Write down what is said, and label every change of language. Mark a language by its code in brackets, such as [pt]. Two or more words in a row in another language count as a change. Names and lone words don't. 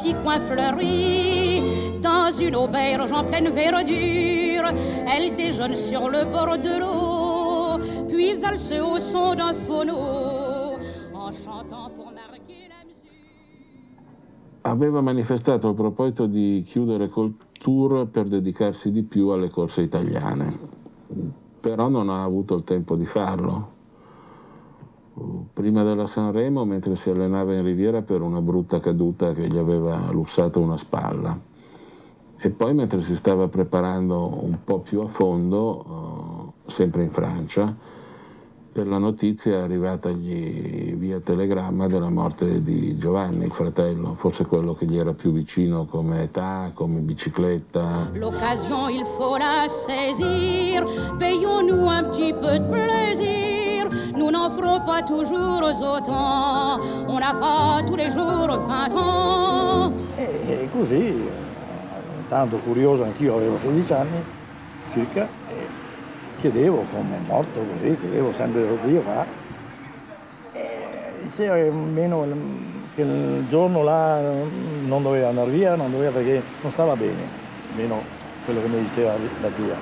[fr] coin fleuri, dans une auberge en pleine verdure, elle déjeune sur le bord de l'eau, puis valse au son d'un phono, en chantant pour marquer la mesure. [it] Aveva manifestato il proposito di chiudere col tour per dedicarsi di più alle corse italiane, però non ha avuto il tempo di farlo. Prima della Sanremo, mentre si allenava in Riviera per una brutta caduta che gli aveva lussato una spalla, e poi mentre si stava preparando un po' più a fondo, sempre in Francia, per la notizia arrivatagli via telegramma della morte di Giovanni, il fratello, forse quello che gli era più vicino come età, come bicicletta. [fr] L'occasion il faut la saisir, payons-nous un petit peu de plaisir. Nous n'en ferons pas toujours autant, on n'a pas tous les jours 20 ans. [it] E così, tanto curioso anch'io, avevo 16 anni circa, e chiedevo come è morto così, chiedevo sempre lo zio qua. E diceva che meno che il giorno là non doveva andare via, non doveva perché non stava bene, almeno quello che mi diceva la zia.